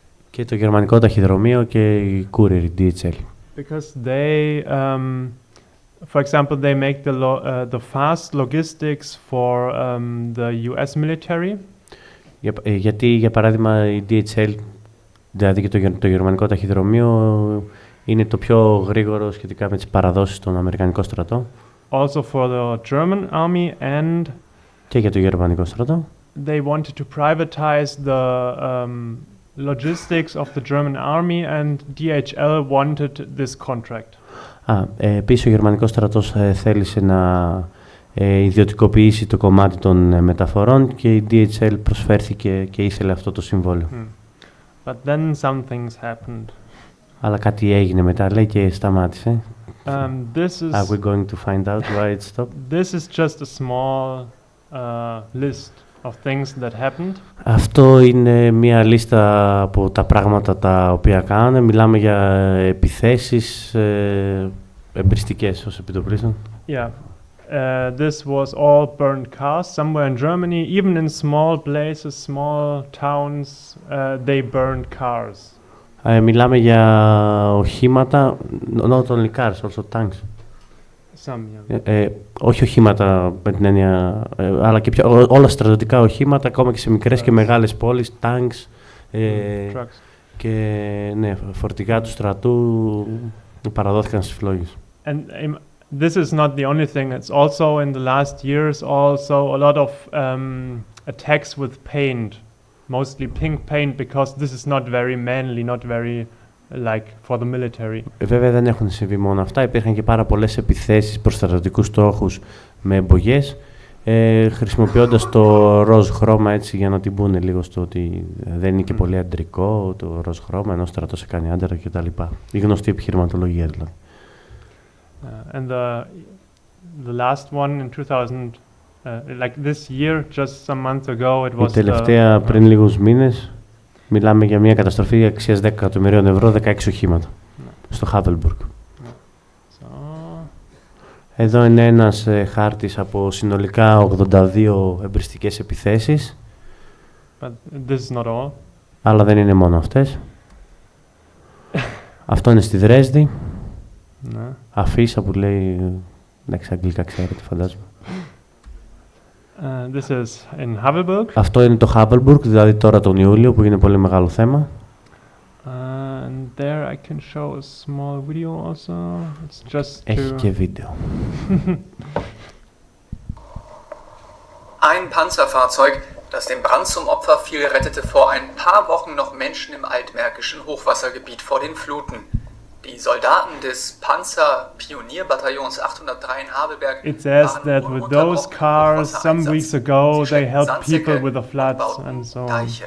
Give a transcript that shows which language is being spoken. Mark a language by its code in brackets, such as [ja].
[el] Και το γερμανικό ταχυδρομείο και η courier, η DHL. [en] Because they, for example, they make the fast logistics for the US military. [el] Γιατί, για παράδειγμα, η DHL, δηλαδή και το γερμανικό ταχυδρομείο, είναι το πιο γρήγορο σχετικά με τις παραδόσεις στον Αμερικανικό στρατό. [en] Also for the German army and [el] Και για το γερμανικό στρατό. [en] they wanted to privatize the logistics of the German army and DHL wanted this contract. [el] Επίσης ο γερμανικός στρατός θέλησε να ιδιωτικοποιήσει το κομμάτι των μεταφορών και η DHL προσφέρθηκε και ήθελε αυτό το συμβόλαιο. [en] But then some things happened. [el] Αλλά κάτι έγινε μετά, λέει, και σταμάτησε. [en] Are we going to find out why it stopped? This is just a small list of things that happened. [el] Αυτό είναι μία λίστα από τα πράγματα τα οποία κάνανε. Μιλάμε για επιθέσεις εμπριστικές ως επιτοπλίστων. [en] Yeah. This was all burned cars somewhere in Germany. Even in small places, small towns, they burned cars. [el] Μιλάμε για οχήματα, [en] not only cars, also tanks. Some, yeah. [el] Όχι οχήματα με την έννοια, αλλά και όλα στρατιωτικά οχήματα, ακόμα και σε μικρές και μεγάλες πόλεις, tanks και ναι, φορτηγά του στρατού παραδόθηκαν στις φλόγες. [en] And this is not the only thing. It's also in the last years also a lot of attacks with paint, mostly pink paint, because this is not very manly, not very like for the military. [el] Βέβαια δεν έχουν συμβεί μόνο αυτά. Υπήρχαν και πάρα πολλές επιθέσεις προς στρατιωτικούς στόχους με εμπογές, χρησιμοποιώντας το ροζ χρώμα έτσι για να την πούνε λίγο στο ότι δεν είναι και πολύ αντρικό το ροζ χρώμα, ενώ ο στρατός έκανε άντρα κτλ. Η γνωστή επιχειρηματολογία δηλαδή. [en] And the last one in 2000, like this year, just some months ago, it was. [el] Η τελευταία πριν λίγους μήνες, μιλάμε για μια καταστροφή αξίας 10 εκατομμυρίων ευρώ, 16 οχήματα, στο Χάβελμπουργκ. Εδώ είναι ένας χάρτης από συνολικά 82 εμπριστικές επιθέσεις. [en] But this is not all. [el] Αλλά δεν είναι μόνο αυτές. Αυτό είναι στη Δρέσδη. Ναι. Αφίσα που λέει, εντάξει, αγγλικά ξέρετε, φαντάζομαι. [en] This is in Havelburg. [el] Αυτό είναι το Χάβελμπουργκ, δηλαδή τώρα τον Ιούλιο, που είναι πολύ μεγάλο θέμα. [en] And there I can show a small video also. It's just [el] Έχει και βίντεο. [de] Ein Panzerfahrzeug, das dem Brand zum Opfer fiel, rettete vor ein paar Wochen noch Menschen im altmärkischen Hochwassergebiet vor den Fluten. Die Soldaten des Panzer-Pionierbataillons 803 in Havelberg. [en] It says that with those cars some weeks ago they helped people with the floods and so on.